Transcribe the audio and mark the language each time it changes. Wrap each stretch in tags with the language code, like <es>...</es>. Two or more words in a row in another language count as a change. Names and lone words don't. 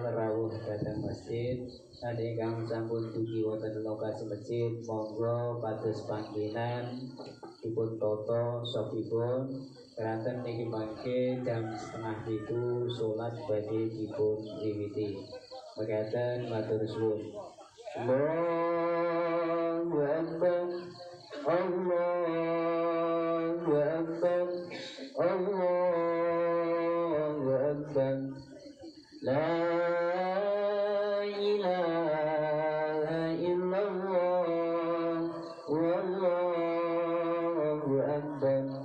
<jv>rawuh dhateng masjid lan ingkang sampun dugi wonten lokasi masjid monggo pados panggenan dipun tata sopipun keranten niki mangke jam 6:30 salat badhe dipun wiwiti mekaten matur suwun.</jv> <ar>الله أكبر الله أكبر الله أكبر لا إله إلا الله والله أكبر</ar>